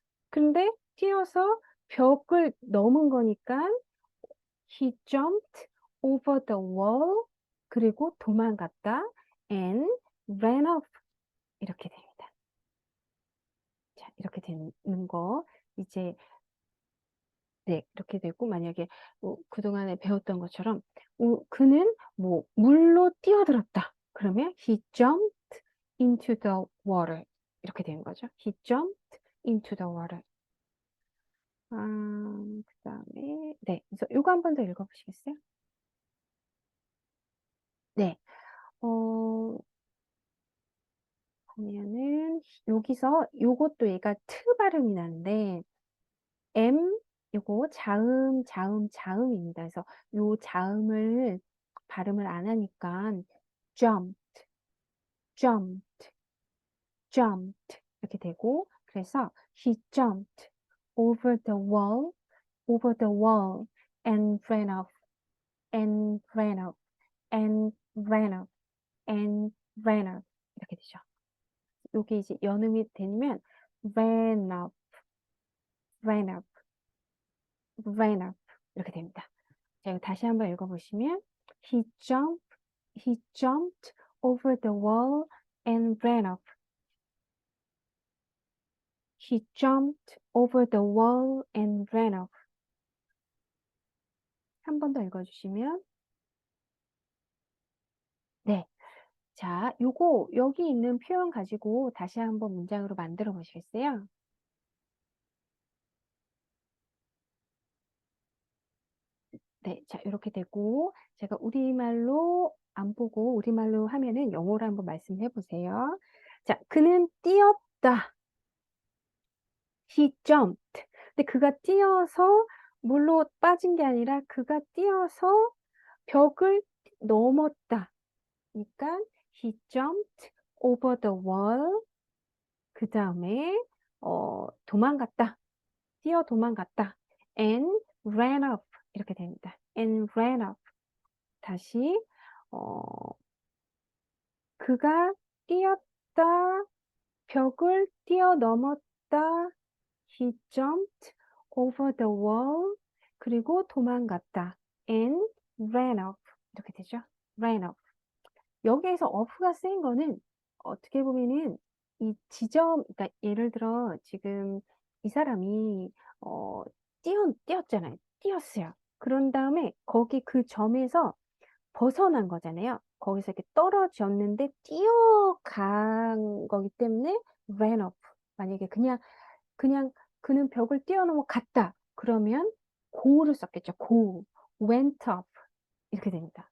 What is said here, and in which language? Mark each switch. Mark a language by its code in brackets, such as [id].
[ko] 근데 뛰어서 벽을 넘은 거니까 [en] he jumped over the wall [ko] 그리고 도망갔다 [en] and ran off [ko] 이렇게 됩니다. 이렇게 되는 거 이제 네, 이렇게 되고 만약에 그동안에 배웠던 것처럼 그는 뭐 물로 뛰어들었다. 그러면 [en] he jumped into the water. [ko] 이렇게 되는 거죠. [en] He jumped into the water. [ko] 그다음에 네, 그래서 요거 한 번 더 읽어보시겠어요? 네, 보면은 여기서 요것도 얘가 트 발음이 나는데 M 요거 자음입니다. 그래서 요 자음을 발음을 안 하니까 [en] jumped, jumped, jumped [ko] 이렇게 되고 그래서 [en] he jumped over the wall, over the wall and ran off, and ran off, and ran off, and ran off [ko] 이렇게 되죠. 여기 이제 연음이 되면 [en] ran up, ran up, ran up [ko] 이렇게 됩니다. 자, 이거 다시 한번 읽어보시면 [en] he jumped over the wall and ran up. He jumped over the wall and ran up. [ko] 한 번 더 읽어주시면 네. 자, 요거 여기 있는 표현 가지고 다시 한번 문장으로 만들어 보시겠어요? 네, 자, 이렇게 되고 제가 우리말로 안 보고 우리말로 하면은 영어로 한번 말씀해 보세요. 자, 그는 뛰었다. [en] He jumped. [ko] 근데 그가 뛰어서 물로 빠진 게 아니라 그가 뛰어서 벽을 넘었다. 그러니까 [en] he jumped over the wall. [ko] 그 다음에 도망갔다. 뛰어 도망갔다. [en] And ran up. [ko] 이렇게 됩니다. [en] And ran up. [ko] 다시 그가 뛰었다. 벽을 뛰어넘었다. [en] He jumped over the wall. [ko] 그리고 도망갔다. [en] And ran off. [ko] 이렇게 되죠. [en] ran off. [ko] 여기에서 off가 쓰인 거는 어떻게 보면은 이 지점, 그러니까 예를 들어 지금 이 사람이 뛰었잖아요. 뛰었어요. 그런 다음에 거기 그 점에서 벗어난 거잖아요. 거기서 이렇게 떨어졌는데 뛰어간 거기 때문에 ran off. 만약에 그냥 그는 벽을 뛰어넘어 갔다. 그러면 go를 썼겠죠. [en] go, went up [ko] 이렇게 됩니다.